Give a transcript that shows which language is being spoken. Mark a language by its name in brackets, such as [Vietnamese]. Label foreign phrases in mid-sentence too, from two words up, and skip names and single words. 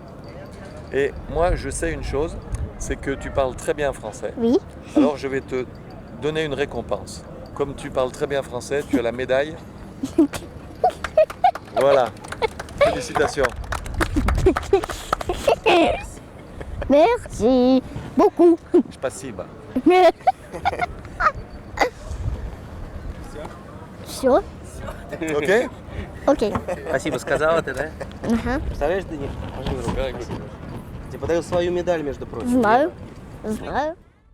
[French] Et moi, je sais une chose, c'est que tu parles très bien français. Oui. Alors je vais te donner une récompense. Comme tu parles très bien français, tu as la médaille. Voilà. Félicitations. Merci beaucoup. [Russian] Спасибо. Все? Окей? Окей. Спасибо сказала ты, да? Ага. Представляешь, Денис? Тебе подарил свою медаль, между прочим. Знаю. Знаю.